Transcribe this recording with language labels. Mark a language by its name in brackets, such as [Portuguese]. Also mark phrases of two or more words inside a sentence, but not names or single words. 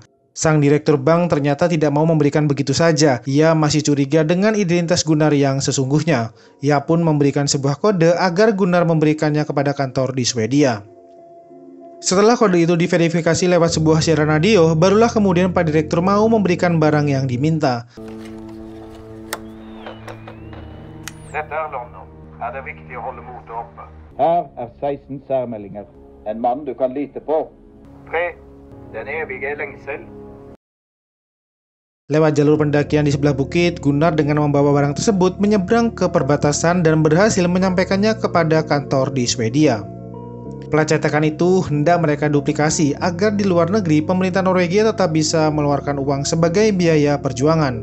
[Indonesian] Sang direktur bank ternyata tidak mau memberikan begitu saja. Ia masih curiga dengan identitas Gunnar yang sesungguhnya. Ia pun memberikan sebuah kode agar Gunnar memberikannya kepada kantor di Swedia. Setelah kode itu diverifikasi lewat sebuah siaran radio, barulah kemudian Pak Direktur mau memberikan barang yang diminta. [Norwegian] Dette er London. Er det viktig å holde motet oppe? Her er 16 særmeldinger. En mann du kan lite på. 3. Den evige lengsel. [Indonesian] Lewat jalur pendakian di sebelah bukit, Gunnar dengan membawa barang tersebut menyeberang ke perbatasan dan berhasil menyampaikannya kepada kantor di Swedia. Plat cetakan itu hendak mereka duplikasi agar di luar negeri pemerintah Norwegia tetap bisa mengeluarkan uang sebagai biaya perjuangan.